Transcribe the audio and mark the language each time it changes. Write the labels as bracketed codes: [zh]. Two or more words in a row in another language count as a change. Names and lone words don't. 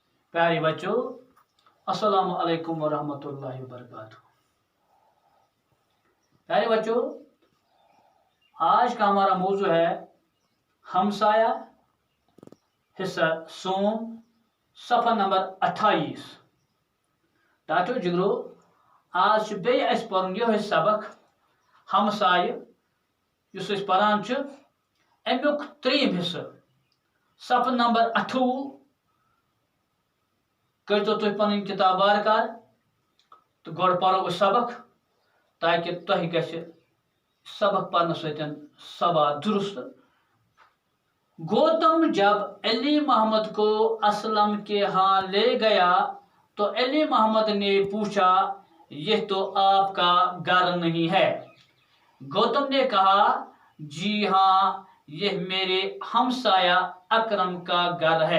[hi] प्यारे बच्चों, [ar] السلام عليكم ورحمة الله وبركاته. [hi] प्यारे बच्चों, आज का हमारा मौजू है हमसाया, हिस्सा सोम, सफ़ा नंबर 28। [ks] टाटो जिगरो आज बे पढ़न यह सबक हमसाय युस पढ़ान अमुक 3 हिस्सा सफ़ा नंबर 28 करो तुम पन किताब वारकार तो गो पढ़ो सबक ताकि तुह ग सबक पढ़ने सतन सवाल दुरुस्त। [hi] गौतम जब अली मोहम्मद को असलम के यहाँ ले गया तो अली मोहम्मद ने पूछा, यह तो आपका घर नहीं है। गौतम ने कहा, जी हाँ, यह मेरे हमसाया अकरम का घर है।